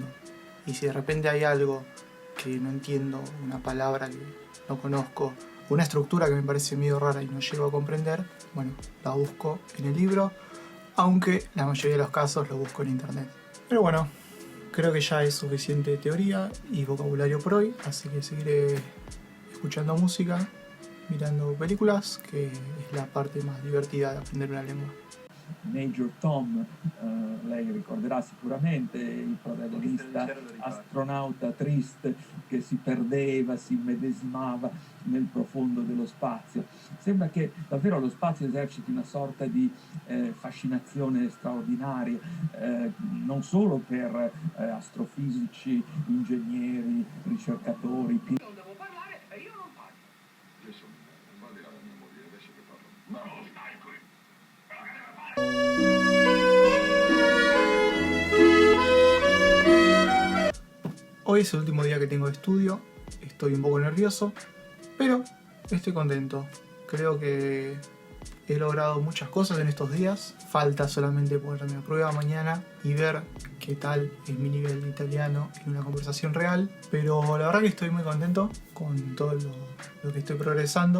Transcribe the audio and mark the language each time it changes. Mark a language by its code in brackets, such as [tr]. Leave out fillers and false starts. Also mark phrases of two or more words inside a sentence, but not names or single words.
[es] Y si de repente hay algo que no entiendo, una palabra que no conozco, una estructura que me parece medio rara y no llego a comprender, bueno, la busco en el libro, aunque la mayoría de los casos lo busco en internet. Pero bueno, creo que ya es suficiente teoría y vocabulario por hoy, así que seguiré escuchando música, mirando películas, que es la parte más divertida de aprender una lengua. [it] Major Tom, lei ricorderà sicuramente, il protagonista astronauta triste che si perdeva, si immedesimava nel profondo dello spazio. Sembra che davvero lo spazio eserciti una sorta di fascinazione straordinaria, non solo per astrofisici, ingegneri, ricercatori. Non devo parlare e io non parlo. Adesso va di là la mia moglie, adesso che parlo. No, stai qui. [es] Hoy es el último día que tengo de estudio, estoy un poco nervioso, pero estoy contento. Creo que he logrado muchas cosas en estos días, falta solamente ponerme a prueba mañana y ver qué tal es mi nivel de italiano en una conversación real, pero la verdad que estoy muy contento con todo lo que estoy progresando.